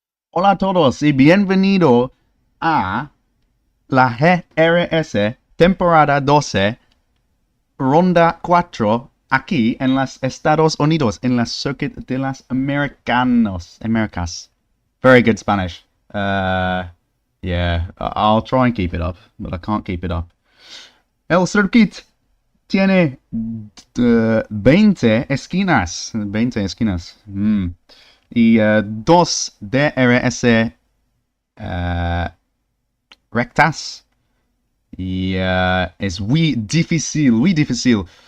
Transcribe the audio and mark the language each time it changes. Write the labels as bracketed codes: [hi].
[es] Hola a todos y bienvenido a la GRS temporada 12, ronda 4, aquí en los Estados Unidos, en la Circuit de las Americas. [en] Very good Spanish. Yeah, I'll try and keep it up, but I can't keep it up. [es] El circuit tiene 20 esquinas. 20 esquinas. Y dos DRS rectas. Y es muy difícil.